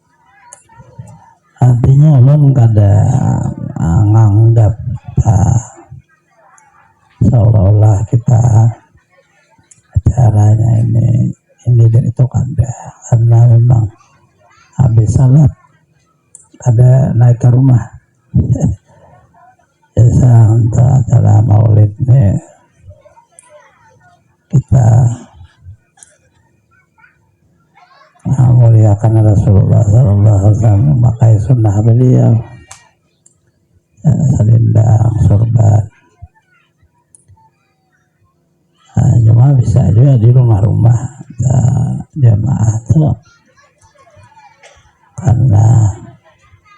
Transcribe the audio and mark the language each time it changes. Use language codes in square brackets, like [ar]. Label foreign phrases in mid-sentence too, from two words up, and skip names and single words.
[id] Artinya [bjn] ulun kada nganggap [id] seolah-olah kita acaranya ini dan itu kada, karena memang habis salat ada naik ke rumah biasa untuk acara maulid ini kita muliakan Rasulullah [ar] صلى الله عليه وسلم, [id] memakai sunnah beliau, selendang, sorban. Cuma bisa juga di rumah-rumah jamaah tuh, karena